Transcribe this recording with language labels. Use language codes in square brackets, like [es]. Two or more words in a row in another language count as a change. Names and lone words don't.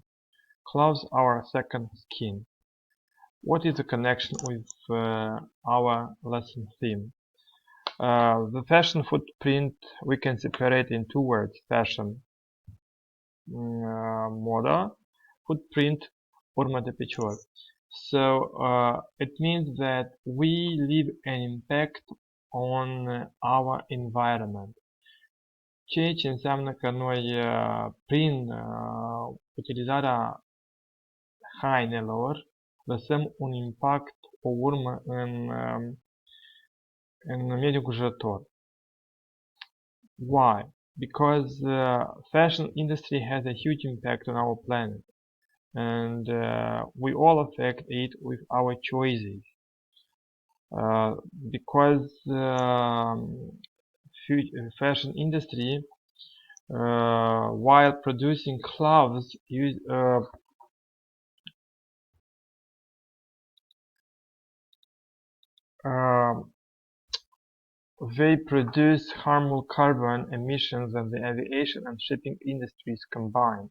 [en] Clothes are our second skin. What is the connection with our lesson theme? The fashion footprint we can separate in two words: fashion moda, footprint, [ro] urmă picior. [en] So it means that we leave an impact on our environment. [ro] Ceea ce înseamnă că noi prin utilizarea hainelor lăsăm un impact, o urmă în mediul înconjurător. [en] Why? Because fashion industry has a huge impact on our planet, and we all affect it with our choices. Because fashion industry, while producing clothes, they produce harmful carbon emissions than the aviation and shipping industries combined.